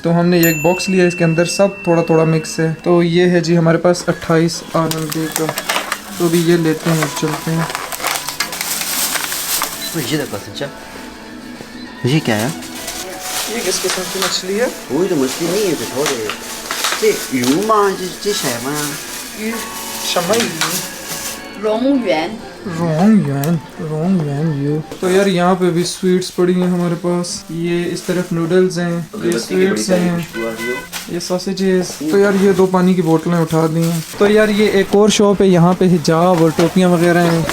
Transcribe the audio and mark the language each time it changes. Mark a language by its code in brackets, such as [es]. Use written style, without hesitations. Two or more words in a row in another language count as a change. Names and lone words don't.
[hi] तो हमने ये एक बॉक्स लिया, इसके अंदर सब थोड़ा थोड़ा मिक्स है। तो ये है जी हमारे पास 28 RMB का। तो अभी ये लेते हैं और चलते हैं। ये क्या है? ये किस किस्म की मछली है? वो तो मछली नहीं है, तो थोड़े ये [zh] 鱼吗？这什么呀？ [hi] ये शमई 龙源 रोंग यू। तो यार यहाँ पे भी स्वीट्स पड़ी हैं हमारे पास। ये इस तरफ नूडल्स हैं, ये स्वीट्स हैं, ये सॉसेजेस। तो यार ये 2 पानी की बोतलें उठा दी हैं। तो यार ये एक और शॉप है, यहाँ पे हिजाब और टोपियाँ वगैरह हैं।